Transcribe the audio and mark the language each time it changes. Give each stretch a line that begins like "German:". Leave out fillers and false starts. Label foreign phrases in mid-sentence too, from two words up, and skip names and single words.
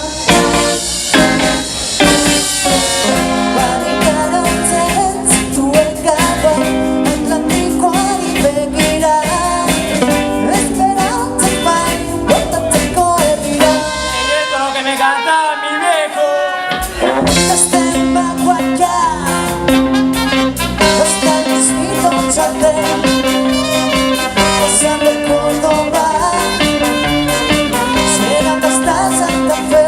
Basque: Barrikarotzen zituen gabon Atlantikoari begira, esperantzak bai botatzeko herrira.
Spanish: Esto es lo que me cantaba mi viejo. Desde Humahuacán hasta el mismito Chaltén, pasando Córdoba, llegando hasta Santa Fe.